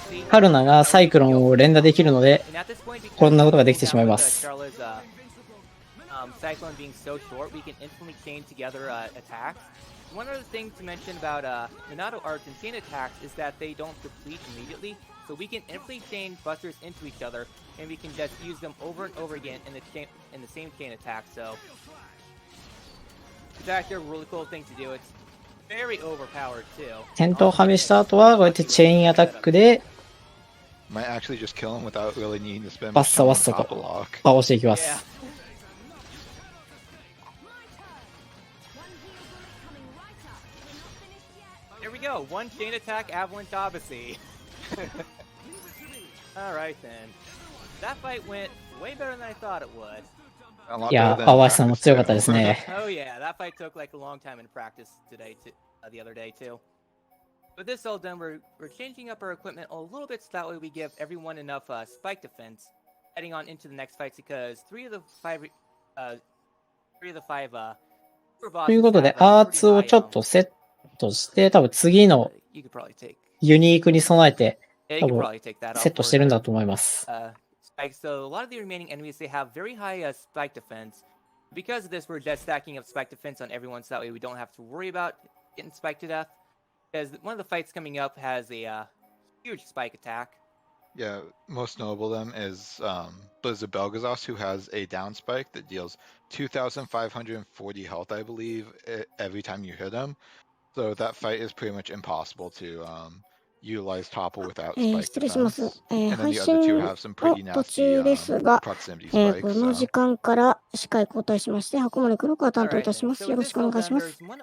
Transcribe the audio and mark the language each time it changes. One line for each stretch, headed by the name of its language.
Japanese: カルナがサイクロンを連打できるので、こんなことができてしまいます。
English: Cyclone being so short, we can instantly chain together attacks. One other thing to mention about Minato Arts and chain attacks is that they don't deplete immediately, so we can instantly chain busters into each other, and we can just use them over and over again in the same chain attack. So it's actually a really cool thing to do. It's very overpowered too.
Japanese: 転倒はめした後はこうやってチェインアタックで
English: Might actually just kill him without really needing to spend
Japanese: バッサバッサと倒していきます。
English: There we go. One chain attack, Avalanche Odyssey. Alright then. That fight went way better than I thought it would.
Japanese: いや、淡橋さんも強かったですね。
English: Oh yeah, that fight took like a long time in practice today, the other day too. With this all done, we're changing up our equipment a little bit so that way we give everyone enough spike defense heading on into the next fights because three of the five
Japanese: ということで、アーツをちょっとセットして、多分次のユニークに備えて、多分セットしてるんだと思います。
English: So a lot of the remaining enemies, they have very high spike defense. Because of this, we're just stacking up spike defense on everyone so that way we don't have to worry about getting spiked to death. Because one of the fights coming up has a huge spike attack. Yeah, most notable of them is Blizzard Belgazos, who has a down spike that deals 2,540 health, I believe, every time you hit him. So that fight is pretty much impossible to utilize topple without spike defense. And then the other two have some pretty nasty proximity spikes.
Japanese: この時間から司会交代しまして、箱森黒川担当いたします。よろしくお願いします。